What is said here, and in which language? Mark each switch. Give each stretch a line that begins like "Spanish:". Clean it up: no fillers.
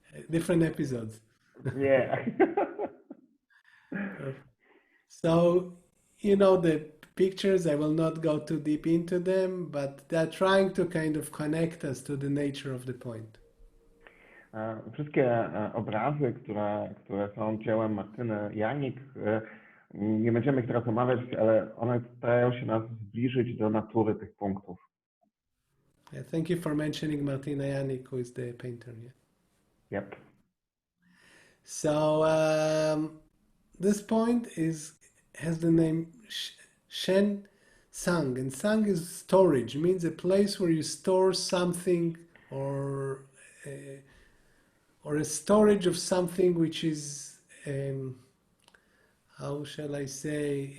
English: Different episodes. Yeah. So, the pictures, I will not go too deep into them, but they're trying to kind of connect us to the nature of the point.
Polish: Wszystkie obrazy, które są dziełem Martyny Janik, nie będziemy ich teraz omawiać, ale one starają się nas zbliżyć do natury tych punktów.
English: Yeah, thank you for mentioning Martina Janik, who is the painter. Yeah. Yep. So this point has the name Shen Sang, and Sang is storage. It means a place where you store something, or a storage of something which is how shall I say?